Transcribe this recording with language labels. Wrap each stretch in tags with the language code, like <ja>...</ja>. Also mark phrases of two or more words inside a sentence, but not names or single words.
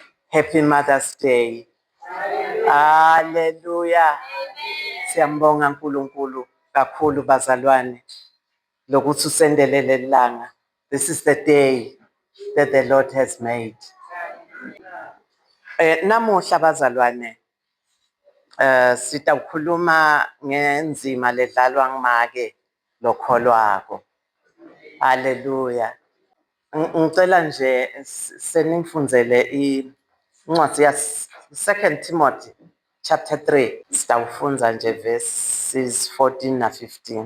<en>Happy Mother's Day. Hallelujah.</en> <ss>Siyambonga uNkulunkulu kakhulu bazalwane lokuthi usendelele langa.</ss> <en>This is the day that the Lord has made.</en> <ss>Namuhla bazalwane sitawukhuluma ngenzima ledlalwa ngimake lokholwako. Hallelujah. Ngicela nje senifundzele incwadi ya 2 Timothy chapter 3 sitawufunza nje verses 14 na 15.</ss>